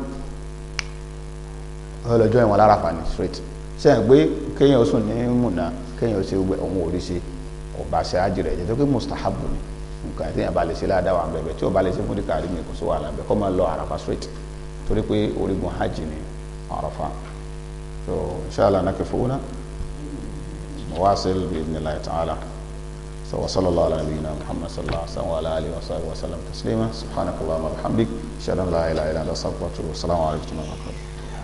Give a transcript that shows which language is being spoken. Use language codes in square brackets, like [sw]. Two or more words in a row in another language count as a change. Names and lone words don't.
[yo] ọlọ́jọ́ ìwọ̀n lára fà ní straight ṣe é pé kéèyàn ó sùn ní múnà kéèyàn ó ṣe ohun orí ṣe kò bá ṣe ájì rẹ̀ jẹ́ tó pé mustahabu ni nǹkan tí èèyàn bá lè ṣe ládàá wà bẹ̀bẹ̀ tí ó bá lè ṣe fún díkàrí mi kò sí wàhálà bẹ̀ kọ́ máa lọ àràfà straight torí pé orígun hajj ni àràfà so [ar] إن شاء الله نكفنا واصل بإذن الله تعالى [yo] so [ar] وصلى الله على نبينا محمد صلى الله عليه وعلى آله وصحبه وسلم تسليما سبحانك اللهم وبحمدك أشهد أن لا إله إلا أنت أستغفرك وأتوب إليك السلام عليكم ورحمة الله